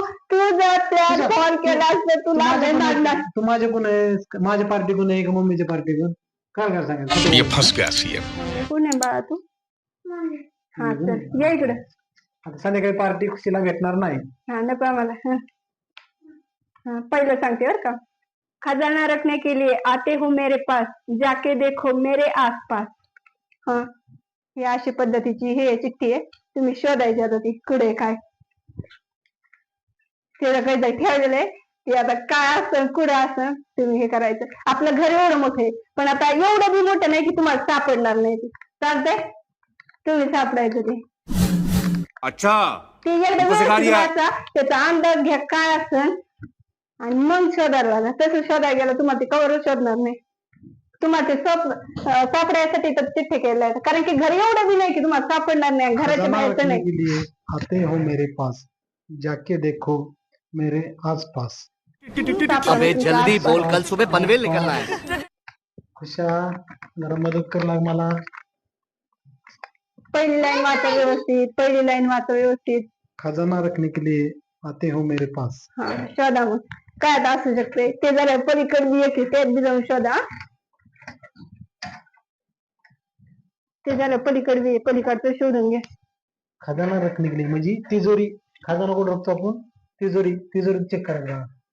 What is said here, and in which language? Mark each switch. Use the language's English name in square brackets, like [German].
[Marathi] तू जर त्या कॉल केला तर तुला तू माझे कोण आहे. माझी पार्टी कोण आहे का मम्मीची पार्टी कोण काय सांगायचं. कोण आहे बाळा तू? हा चल या इकडं. आता संध्याकाळी पार्टी खुशीला भेटणार नाही. हा नको आम्हाला. पहिलं सांगते बर का. [Hindi] खजाना रखने के लिए आते हो मेरे पास, जाके देखो मेरे आसपास. [Marathi] ही अशी पद्धतीची हे चिठ्ठी आहे. तुम्ही शोधायची आता ती कुठे काय. त्याला काहीतरी ठेवलेलं आहे. ते आता काय असं कुठं असं तुम्ही हे करायचं. आपलं घर एवढं मोठं आहे पण आता एवढं बी मोठं नाही की तुम्हाला सापडणार नाही. ते चालतंय तुम्ही सापडायचं ते. अच्छा ते एकदा त्याचा अंदाज घ्या काय असेल आणि मग शोधायला लागा. तसं शोधायला गेलं तुम्हाला ते कवर शोधणार नाही. तुम्हाला ते सापडायसाठी तर चिठ्ठे केलं. कारण की घर एवढं बी नाही की तुम्हाला सापडणार नाही. घराच्या बाहेरचं नाही. [Hindi] आते हो मेरे पास, जाके देखो मेरे आसपास. अबे जल्दी बोल, कल सुबह पनवेल निकलना है. [Marathi] खुशा जरा मदत कर लाग मला. पहिली लाईन वाचा व्यवस्थित. पहिली लाईन वाचा व्यवस्थित. [Hindi] खजाना रखने के लिए आते हो मेरे पास. [Marathi] शोधा मग काय आता असू शकते. ते जरा पलीकडे एक त्यात बी जाऊन शोधा. ते झालं पलीकडे पलीकडचं शोधून घ्या. [Hindi] खजाना रखने के लिए [Marathi] म्हणजे तिजोरी. खजाना कुठं रखतो आपण. तिजोरी चेक करायला.